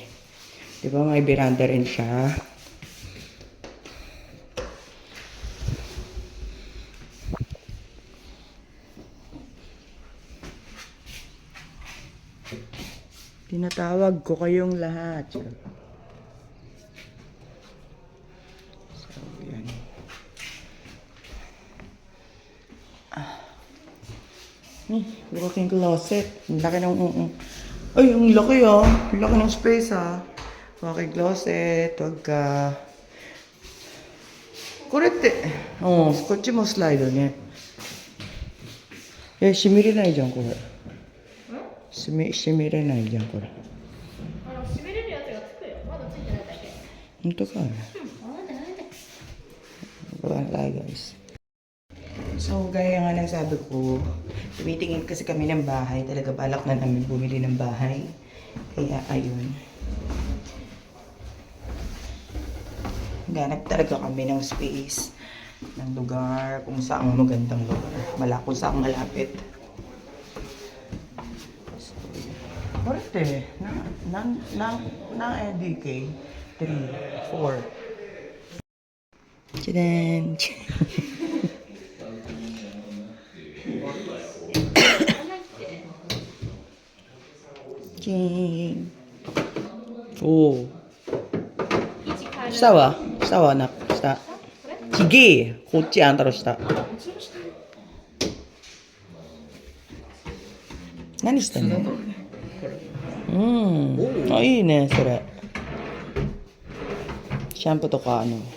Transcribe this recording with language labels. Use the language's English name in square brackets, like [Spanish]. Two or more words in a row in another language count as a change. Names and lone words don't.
[Filipino] Diba may veranda rin siya? Tinatawag ko kayong lahat. So, yan. [English] Walk-in closet. [Filipino] Ang laki ng... Ay, ang laki ah. Ang laki ng space ah. [English] Walk-in closet. [Filipino] Wag ka... [Japanese] これって、こっちもスライドね。閉めれないじゃん、これ。閉めれないじゃん、これ。閉めれるやつがつくよ。まだついてないだけ。本当かね。 [Filipino] Wala guys. So, gaya nga ng sabi ko, tumitingin kasi kami ng bahay. Talaga balak na namin bumili ng bahay. Kaya, ayun. Ganap talaga kami ng space, ng lugar, kung saan magandang lugar. Kung saan malapit. So, korete. Na LDK. 3, 4. Tadaan! Ching! [Japanese] Oh! 下はな、下。ちげえこっちあんたの下。何してんの？あ、いいね、それ。シャンプーとか